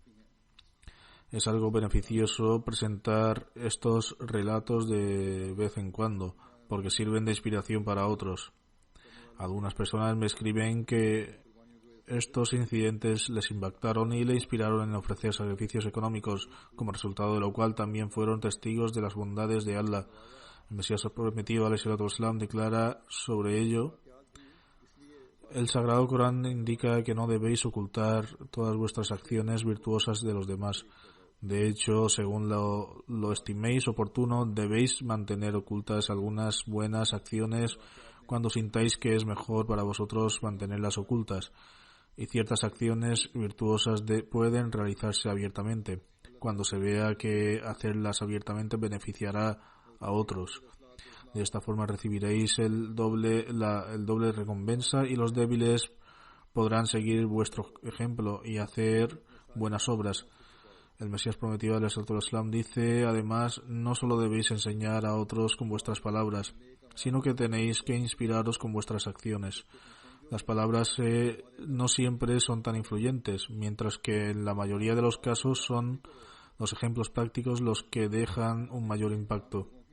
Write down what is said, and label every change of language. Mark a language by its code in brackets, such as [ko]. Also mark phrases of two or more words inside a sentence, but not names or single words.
[es] Es algo beneficioso presentar estos relatos de vez en cuando, porque sirven de inspiración para otros. Algunas personas me escriben que estos incidentes les impactaron y le inspiraron en ofrecer sacrificios económicos, como resultado de lo cual también fueron testigos de las bondades de Allah. El Mesías prometido, [ar] عليه الصلاة والسلام, [es] declara sobre ello: el Sagrado Corán indica que no debéis ocultar todas vuestras acciones virtuosas de los demás. De hecho, según lo estiméis oportuno, debéis mantener ocultas algunas buenas acciones cuando sintáis que es mejor para vosotros mantenerlas ocultas, y ciertas acciones virtuosas pueden realizarse abiertamente, cuando se vea que hacerlas abiertamente beneficiará a otros. De esta forma recibiréis el doble recompensa, y los débiles podrán seguir vuestro ejemplo y hacer buenas obras. El Mesías prometido, [ar] عليه الصلاة والسلام, [es] dice además: no solo debéis enseñar a otros con vuestras palabras, sino que tenéis que inspiraros con vuestras acciones. Las palabras no siempre son tan influyentes, mientras que en la mayoría de los casos son los ejemplos prácticos los que dejan un mayor impacto.